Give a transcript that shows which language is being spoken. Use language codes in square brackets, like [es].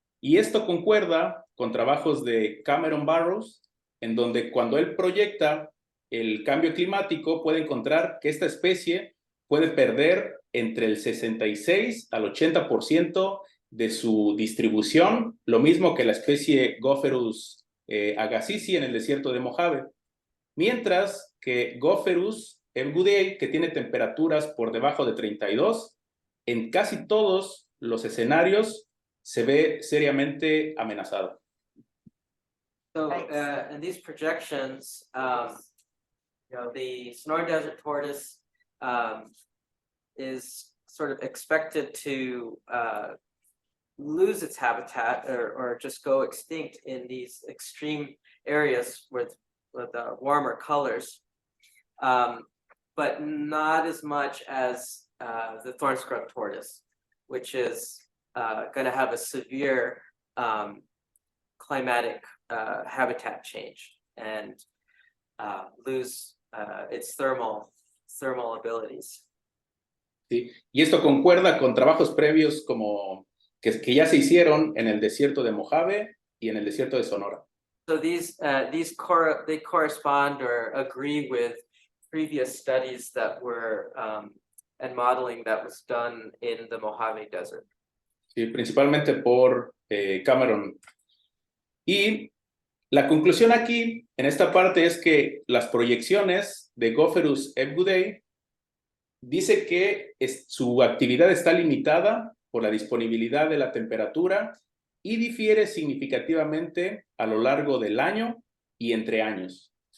[es] Y esto concuerda con trabajos de Cameron Barrows, en donde cuando él proyecta el cambio climático, puede encontrar que esta especie puede perder entre el 66 al 80% de su distribución, lo mismo que la especie Gopherus agassizi en el desierto de Mojave. Mientras que Gopherus ebgudei, que tiene temperaturas por debajo de 32, en casi todos los escenarios se ve seriamente amenazado. [en] So in these projections, the Sonoran Desert tortoise is sort of expected to lose its habitat or just go extinct in these extreme areas with warmer colors, but not as much as the thorn scrub tortoise, which is going to have a severe climatic habitat change and lose its thermal abilities. [es] ¿Sí? Y esto concuerda con trabajos previos como que ya se hicieron en el desierto de Mojave y en el desierto de Sonora. [en] So they correspond or agree with previous studies that were and modeling that was done in the Mojave Desert. [es] Sí, principalmente por Cameron. Y la conclusión aquí, en esta parte, es que las proyecciones de Gopherus ebgudei dice que su actividad está limitada por la disponibilidad de la temperatura y difiere significativamente a lo largo del año y entre años.